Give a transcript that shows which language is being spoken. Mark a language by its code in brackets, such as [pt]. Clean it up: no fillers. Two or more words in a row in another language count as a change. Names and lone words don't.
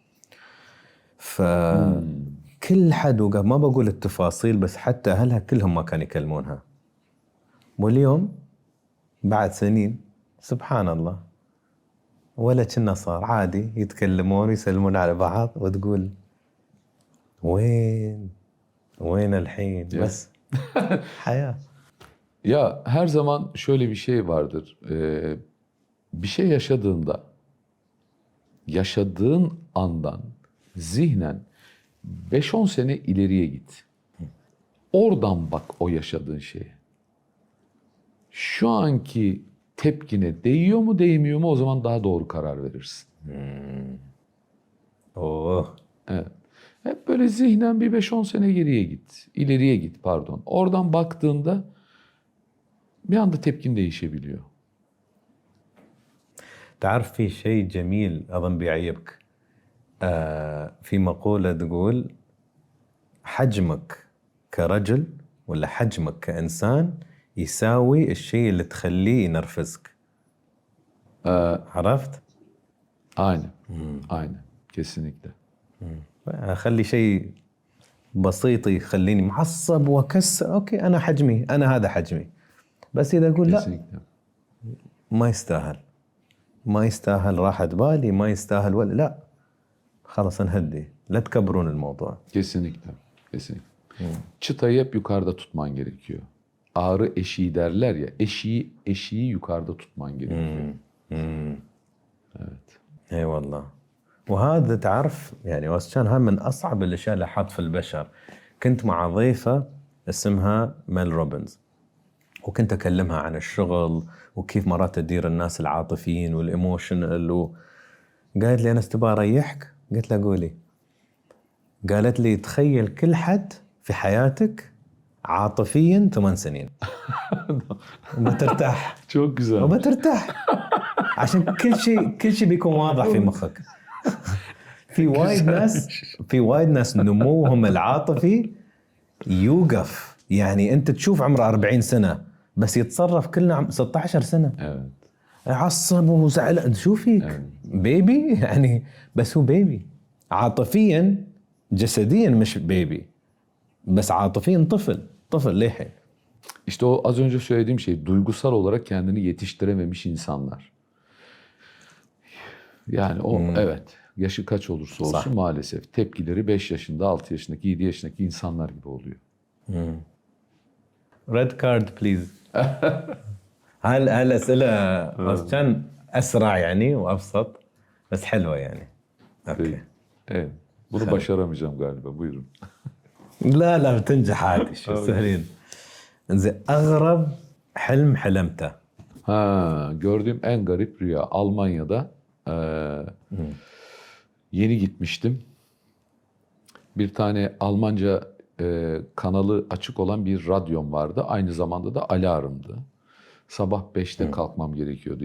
[ar] فكل حد وقف، ما بقول التفاصيل بس حتى اهلها كلهم ما كانوا يكلمونها. واليوم بعد سنين سبحان الله ولا كنا صار عادي يتكلمون ويسلمون على بعض، وتقول وين الحين بس حياة. [tr] Ya her zaman şöyle bir şey vardır. Bir şey yaşadığın andan zihnen 5-10 sene ileriye git. Oradan bak o yaşadığın şeye. Şu anki tepkine değiyor mu değmiyor mu o zaman daha doğru karar verirsin. Evet. Hep böyle zihnen bir 5-10 sene ileriye git pardon. Oradan baktığında bir anda tepkin değişebiliyor. [ar] تعرف في شيء جميل أظن بيعيبك. في مقولة تقول حجمك كرجل ولا حجمك كإنسان يساوي الشيء اللي تخليه ينرفزك. عرفت؟ [tr] Aynen. Aynen. Kesinlikle. [ar] أخلي شيء بسيط يخليني معصب وأكسر، أوكي أنا حجمي، أنا هذا حجمي. بس إذا أقول لا [tr] Kesinlikle. [ar] ما يستاهل، ما يستاهل راحة بالي، ما يستاهل ولا لا، خلاص نهدي، لا تكبرون الموضوع. [tr] Kesinlikle. Kesinlikle. Çıtayı hep yukarıda tutman gerekiyor. Ağrı eşiği derler ya. Eşiği yukarıda tutman gerekiyor. Evet. [ar] اي والله. وهذا تعرف يعني واسشان هم من اصعب الاشياء اللي حاط في البشر. كنت مع ضيفه اسمها ميل روبنز، وكنت اكلمها عن الشغل وكيف مرات تدير الناس العاطفيين والايموشنال قالت لي انا استبغى اريحك. قلت لها قولي. قالت لي تخيل كل حد في حياتك عاطفيا 8 سنين وما ترتاح. [tr] Çok güzel. [ar] وما ترتاح عشان كل شيء بيكون واضح في مخك. في وايد ناس نموهم العاطفي يوقف، يعني انت تشوف عمره 40 سنة بس يتصرف كلنا 16 سنة. [tr] Evet. [ar] عصب وزعل، شو فيك بيبي يعني، بس هو بيبي عاطفيا، جسديا مش بيبي، بس عاطفيا طفل للحين. [tr] İşte o az önce söylediğim şey, duygusal olarak kendini yetiştirememiş insanlar. Yani o evet, yaşı kaç olursa olsun [ar] صح. [tr] maalesef tepkileri 5 yaşında, 6 yaşındaki, 7 yaşındaki insanlar gibi oluyor. [en] red card please. [ar] هالأسئلة كان أسرع يعني وأبسط بس حلوة يعني. أوكي. [tr] Evet. Bunu başaramayacağım galiba. Buyurun. [ar] لا بتنجح عادي، شو سهلين. زين أغرب حلم حلمته. [tr] Gördüğüm en garip rüya. Almanya'da yeni gitmiştim. Bir tane Almanca kanalı açık olan bir radyom vardı. Aynı zamanda da alarmdı. Sabah 5'te kalkmam gerekiyordu.